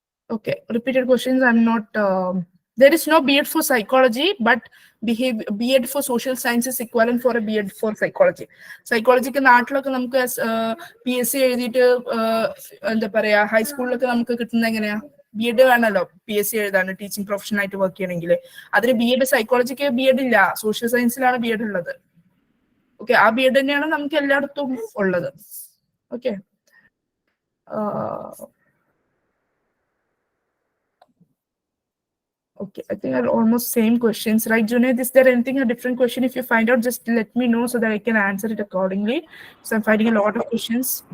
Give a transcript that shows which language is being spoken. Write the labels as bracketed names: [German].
[English] Okay, repeated questions. I'm not. There is no B.Ed for psychology, but B.Ed for social sciences equivalent for a B.Ed for psychology. [Malayalam] Psychology ke naattilokke namukku PSC എഴുതിയിട്ട് എന്താ പറയാ ഹൈസ്കൂളിലൊക്കെ നമുക്ക് കിട്ടുന്ന എങ്ങനെയാ B.Ed വേണമല്ലോ PSC എഴുതാണ് teaching profession ആയിട്ട് work ചെയ്യണമെങ്കിൽ. അതിന് B.Ed സൈക്കോളജിക്ക് B.Ed ഇല്ല, സോഷ്യൽ സയൻസിലാണ് B.Ed ഉള്ളത്. ഓക്കെ, ആ B.Ed തന്നെയാണ് നമുക്ക് എല്ലായിടത്തും ഉള്ളത്. [English] Okay, okay, I think are almost same questions, right, Junaid? Is there anything a different question? If you find out, just let me know so that I can answer it accordingly. So I'm finding a lot of questions.